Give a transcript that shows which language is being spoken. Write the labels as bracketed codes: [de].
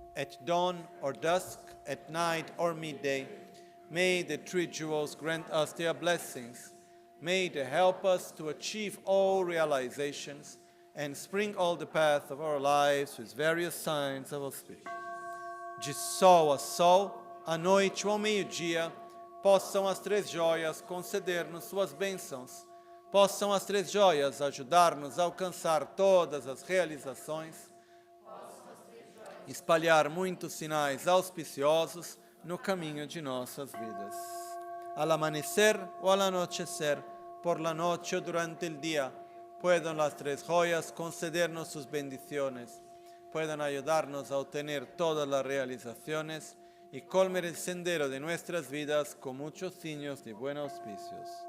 [en] At dawn or dusk, at night or midday, may the three jewels grant us their blessings. May they help us to achieve all realizations and spring all the path of our lives with various signs of auspício. [pt] De sol a sol, à noite ou ao meio-dia, possam as três joias conceder-nos suas bênçãos, possam as três joias ajudar-nos a alcançar todas as realizações, espalhar muitos sinais auspiciosos no caminho de nossas vidas. [es] Al amanecer o al anochecer, por la noche o durante el día, puedan las tres joyas concedernos sus bendiciones, puedan ayudarnos a obtener todas las realizaciones y colmer el sendero de nuestras vidas con muchos signos de buenos auspicios.